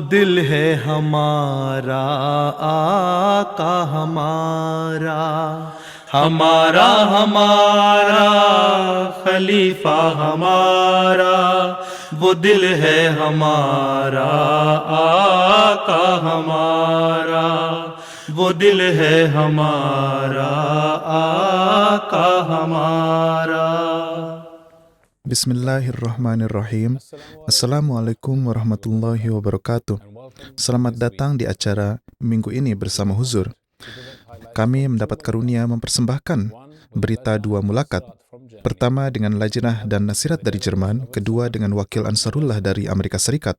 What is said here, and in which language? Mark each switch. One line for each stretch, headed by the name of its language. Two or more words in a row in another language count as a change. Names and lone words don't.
Urdu: دل ہے ہمارا، آقا ہمارا، ہمارا ہمارا خلیفہ ہمارا، وہ دل ہے ہمارا، آقا ہمارا، وہ دل ہے ہمارا، آقا ہمارا.
Arabic: بسم الله الرحمن الرحيم. السلام عليكم ورحمة الله وبركاته.
Indonesian: Selamat datang di acara minggu ini bersama Huzur. Kami mendapat karunia mempersembahkan berita dua mulakat. Pertama dengan Lajnah dan Nasirat dari Jerman, kedua dengan Wakil Ansarullah dari Amerika Serikat.